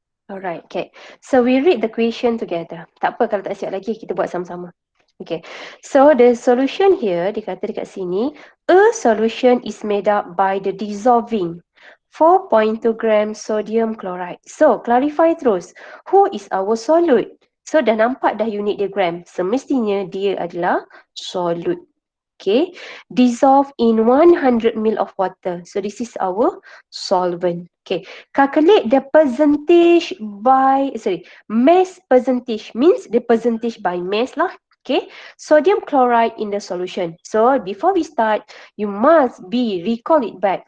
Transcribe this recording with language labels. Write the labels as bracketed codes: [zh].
[en] Alright, okay. So we read the question together. [ms] Tak apa kalau tak siap lagi, kita buat sama-sama. [en] Okay. So the solution here, [ms] dikata dekat sini, [en] a solution is made up by the dissolving 4.2 gram sodium chloride. So, clarify terus. Who is our solute? So, [ms] dah nampak dah unit dia [en] gram. [ms] Semestinya dia adalah solute. [en] Okay, dissolve in 100 ml of water. So this is our solvent. Okay, calculate the percentage by, mass percentage means the percentage by mass lah. Okay, sodium chloride in the solution. So before we start, you must recall it back.